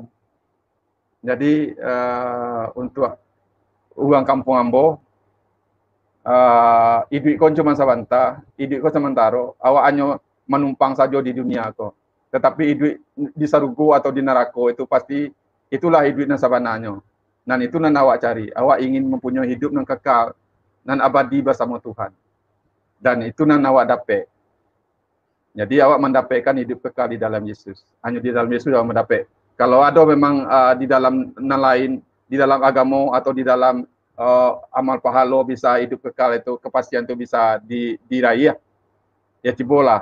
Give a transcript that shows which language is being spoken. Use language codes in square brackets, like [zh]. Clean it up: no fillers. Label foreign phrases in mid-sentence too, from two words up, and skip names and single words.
[min] Jadi untuk uang kampung ambo, hidup kon cuma sabanta, hidup kon sementara, awak hanya menumpang saja di dunia kok. [id] Tetapi hidup di sarugo atau di neraka itu pasti itulah hidup [min] nan sabananya. Dan itu nan awak cari. [id] Awak ingin mempunyai hidup yang kekal, [min] nan abadi [id] bersama Tuhan. [min] Dan itu nan awak dapat. [id] Jadi awak mendapatkan hidup kekal di dalam Yesus. Hanya di dalam Yesus awak mendapat. Kalau ada memang di dalam lain, di dalam agama atau di dalam amal pahala bisa hidup kekal itu, kepastian itu bisa diraih ya cibola.